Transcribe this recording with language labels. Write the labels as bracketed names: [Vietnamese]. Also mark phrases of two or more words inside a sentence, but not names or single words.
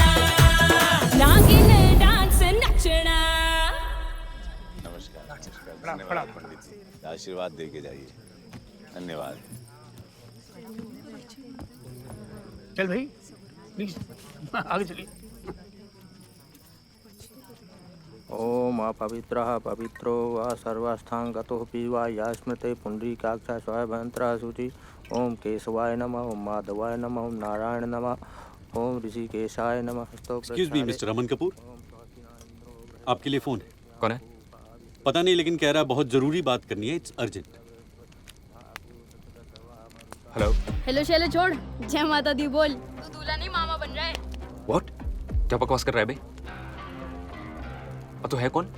[Hindi] नागिन डांस नचना। धन्यवाद पंडित जी, आशीर्वाद दे के जाइए। धन्यवाद। चल भाई प्लीज आगे चलिए। [Sanskrit] ओम अपवित्रः पवित्रो वा सर्वस्थांगतोऽपि वा या स्मृते पुण्डरीकाक्षा स्वयंभयंत्रः शुचि। ओम केशवाय नमः, ओम माधवाय नमः, ओम नारायण नमः, ओम ऋषिकेशाय नमः। [English] excuse me mister [Hindi] अमन कपूर, आपके लिए फोन है। कौन है? पता नहीं, लेकिन कह रहा है बहुत जरूरी बात करनी है, [English] it's urgent. [Hindi] हेलो। हेलो शैले छोड़, जय माता दी बोल। तू दूल्हा नहीं मामा बन रहा है। व्हाट? क्या बकवास कर रहा है बे? तो है कौन?